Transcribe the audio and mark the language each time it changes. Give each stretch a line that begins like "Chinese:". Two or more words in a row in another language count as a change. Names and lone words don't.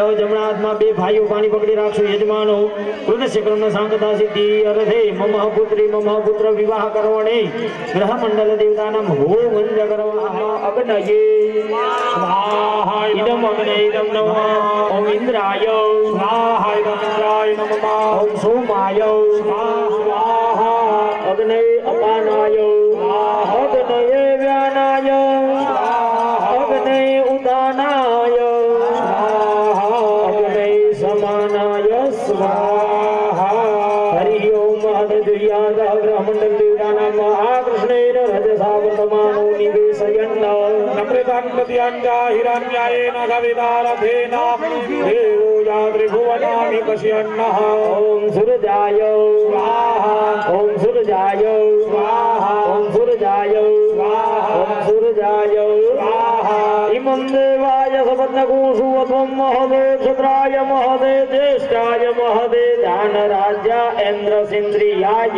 Gujarati: જમણા હાથમાં બે ભાઈઓ પાણી પકડી રાખશો.
Sanskrit: યજમાનો કૃતસ્ય કર્મ સાંગતા સિદ્ધિ અર્થે મમ પુત્રી મમ પુત્ર વિવાહ કર્મણે ગ્રહ મંડલ દેવતાનામ હોમ મંજ કર્મ અગ્નયે સ્વાહા. ઇદમ અગ્નય ઇદમ નમઃ. ઓમ ઇન્દ્રાય स्वाहा इन्द्राय नमः. ઓમ સોમાય સ્વાહા. અગ્નય અપાનાય અગ્નયે વ્યાનાય અગ્નય ઉદાનાય અગ્નય સમાનાય સ્વાહા. હરિ ઓમ અદ્વૈયાદ ગ્રહમંડલ દેવતાનામ આ કૃષ્ણેન રજસા વર્તમાનો નિવેશયન્ન. नमृतं प्रत्यञ्जा हिरण्यायेन सवितारथेन देवो तेजा त्रिभुवनानि पश्यन्नः ओम सूर्याय स्वाहा ओम सूर्याय स्वाहा ओम सूर्याय स्वाहा ओम सूर्याय स्वाहा इमं देवाय सपत्नकोषुवत्वं महदे क्षत्राय महदे ज्येष्ठाय महदे दानराज्या इन्द्रसिन्द्रियाय